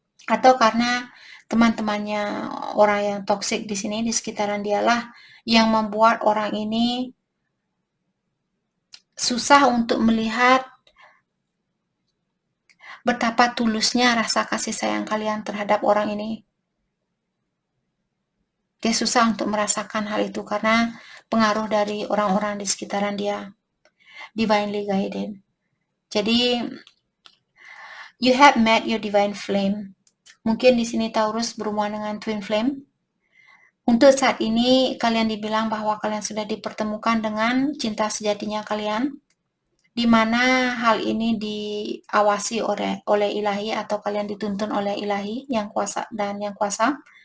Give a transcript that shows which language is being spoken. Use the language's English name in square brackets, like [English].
[Indonesian] Atau karena teman-temannya orang yang toksik di sini di sekitaran dialah yang membuat orang ini susah untuk melihat betapa tulusnya rasa kasih sayang kalian terhadap orang ini. Dia susah untuk merasakan hal itu karena pengaruh dari orang-orang di sekitaran dia. [English] Divinely guided. Jadi, you have met your divine flame. [Indonesian] Mungkin di sini Taurus berhubungan dengan twin flame. Untuk saat ini, kalian dibilang bahwa kalian sudah dipertemukan dengan cinta sejatinya kalian, di mana hal ini diawasi oleh Ilahi atau kalian dituntun oleh Ilahi yang kuasa dan yang kuasa.